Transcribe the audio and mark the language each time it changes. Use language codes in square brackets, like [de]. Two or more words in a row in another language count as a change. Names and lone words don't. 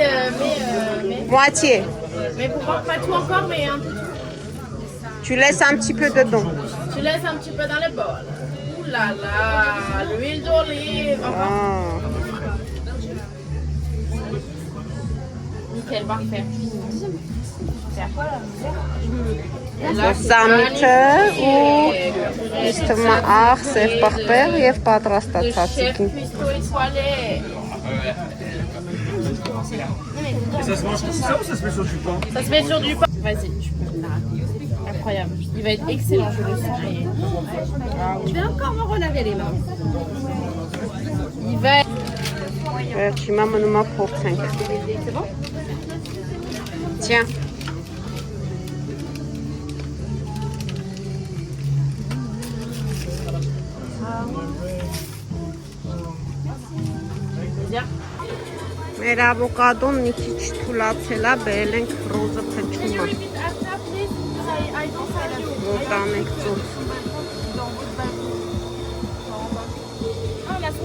[fr] Moitié. mais pour moi, pas tout encore, mais un peu tout. Tu laisses un petit peu dedans. Tu laisses un petit peu dans le bol. Ouh là là, l'huile d'olive. Enfin, Ah. nickel, parfait. [hy] Սամիթը ու իստմա աղ, սև պղպեղ և պատրաստած [fr] Le chef [hy] հացիկին։ [fr] cuistot étoilé. Et ça se mange comme ça ou ça se met sur du pain? Ça se met sur du pain. Vas-y, tu peux. Incroyable. Il va être excellent, je le sens. Et... Je vais encore me relaver les mains. Il va être... [hy] Վերջիմա մնում է փորձենք։ [fr] C'est bon? Tiens. Bien. [hy] Մեր ավոկադոն մի քիչ թուլացել է, բերել ենք ռոզը փչում է, որ տանենք ծուծ։